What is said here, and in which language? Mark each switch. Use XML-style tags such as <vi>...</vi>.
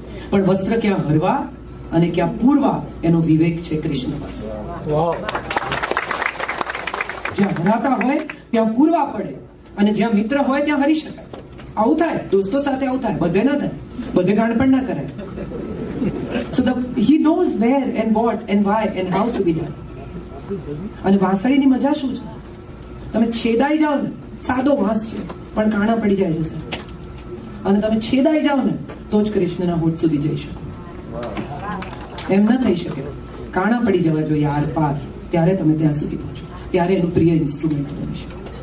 <gu>પણ વસ્ત્ર ક્યાં હરવા અને ક્યાં પૂરવા એનો વિવેક છે કૃષ્ણ પાસે. જ્યાં હરાતા હોય ત્યાં પૂરવા પડે, અને જ્યાં મિત્ર હોય ત્યાં હરી શકાય. આવું થાય, દોસ્તો સાથે આવું થાય, બધે ના થાય, બધે ગાંડ પણ ના કરાય.</gu> <en>So he knows where and what and why and how to be done.</en> <gu>અને વાંસળીની મજા શું છે? તમે છેદાઈ જાઓ ને, સાદો વાંસ છે પણ કાણા પડી જાય છે સર, અને તમે છેદાઈ જાઓ ને તો જ કૃષ્ણના હોઠ સુધી જઈ શકો. એમ ના થઈ શકે, કાણા પડી જવા જોઈએ આર પાર, ત્યારે તમે ત્યાં સુધી પહોંચો, ત્યારે એનું પ્રિય ઇન્સ્ટ્રુમેન્ટ બની શકો.</gu>